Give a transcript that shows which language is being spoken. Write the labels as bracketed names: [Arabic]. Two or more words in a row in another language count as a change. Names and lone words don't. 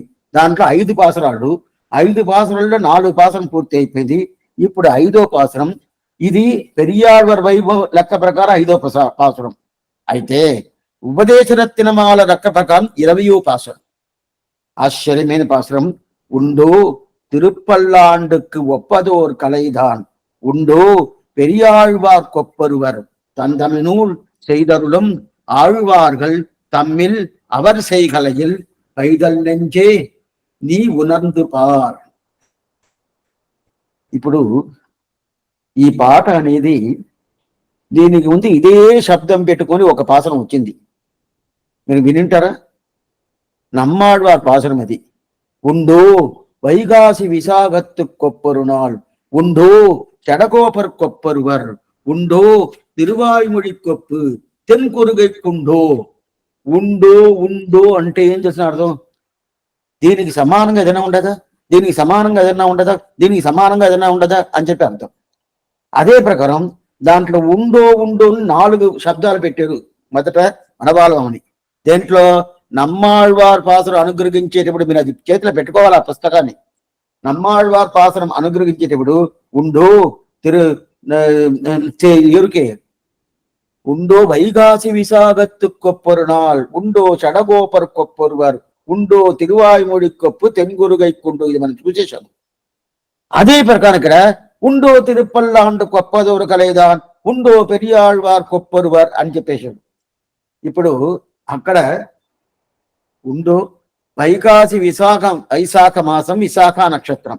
[Telugu] దాంట్లో 5 పాసురాలు. 5 పాసురాల్లో 4 పాసురం పూర్తి అయిపోయింది. ఇప్పుడు 5వ పాసురం. ఇది పెరియాళ్వారి వైభవం లెక్క ప్రకారం 5వ పాసురం. అయితే ఉపదేశరత్నమాల లెక్క ప్రకారం 20వ పాసురం. ఆశ్చర్యమైన పాసురం. [Tamil] உண்டோ திருப்பல்லாண்டுக்கு ஒப்பதோர் கலைதான், உண்டோ பெரியாழ்வார் கொப்பருவர் தந்தமினூல் செய்தருளும் ஆழ்வார்கள் தம்மில் அவர் செய்கலையில் பைதல் நெஞ்சே நீ உணர்ந்து பார். [Telugu] ఇప్పుడు ఈ పాట అనేది దీనికి ముందు ఇదే శబ్దం పెట్టుకొని ఒక పాసరం వచ్చింది, మీరు వినింటారా? నమ్మాళ్వార్ పాసరం అది. [Tamil] உண்டோ வைகாசி விசாகத்து கொப்பருநாள், உண்டோ செடகோபர் கொப்பருவர், உண்டோ திருவாய்மொழி கொப்பு தென்குருகை குண்டோ. [Telugu] ఉండో ఉండో అంటే ఏం చేసిన అర్థం? దీనికి సమానంగా ఏదైనా ఉండదా, దీనికి సమానంగా ఏదైనా ఉండదా, దీనికి సమానంగా ఏదైనా ఉండదా అని చెప్పి అర్థం. అదే ప్రకారం దాంట్లో ఉండో ఉండో 4 శబ్దాలు పెట్టారు. మొదట మనబాలమని, దేంట్లో నమ్మాళ్వార్ పాసురం అనుగ్రహించేటప్పుడు మీరు అది చేతిలో పెట్టుకోవాలి ఆ పుస్తకాన్ని. నమ్మాళ్వార్ పాసురం అనుగ్రహించేటప్పుడు [Tamil] உண்டோ எருக்கே உண்டோ వైகாசி விசாகத்து கொப்பொருநாள், உண்டோ ஷடகோபர் கொப்பொருவர், உண்டோ திருவாய்மொழி கொப்பு தென்குருகை குண்டு. [Telugu] ఇది మనం చూసేశాము. అదే ప్రకారం ఇక్కడ [Tamil] உண்டோ திருப்பல்லாண்டு கொப்பதோரு கலைதான், உண்டோ பெரியாழ்வார் கொப்பொருவர் [Telugu] అని చెప్పేశాడు. ఇప్పుడు అక్కడ [Tamil] உண்டோ வைகாசி [Telugu] వైశాఖ మాసం, విశాఖ నక్షత్రం.